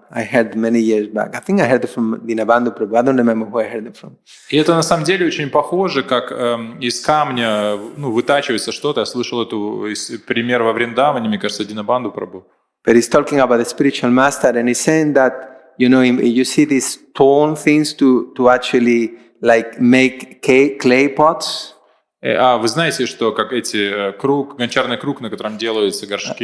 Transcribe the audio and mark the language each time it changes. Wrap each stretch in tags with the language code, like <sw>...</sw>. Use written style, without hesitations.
<en>I heard many years back. I think I heard it from Dinabandhu Prabhu. I don't remember who I heard it from.</en> <ru>И это на самом деле очень похоже, как из камня вытачивается что-то. Я слышал эту пример во Вриндаване, мне кажется, Динабанду Прабhu.</ru> <en>But he's talking about the spiritual master, and he's saying that, you see these stone things to actually like make clay pots.</en> <ru>Вы знаете, что как эти гончарный круг, на котором делаются горшки.</ru>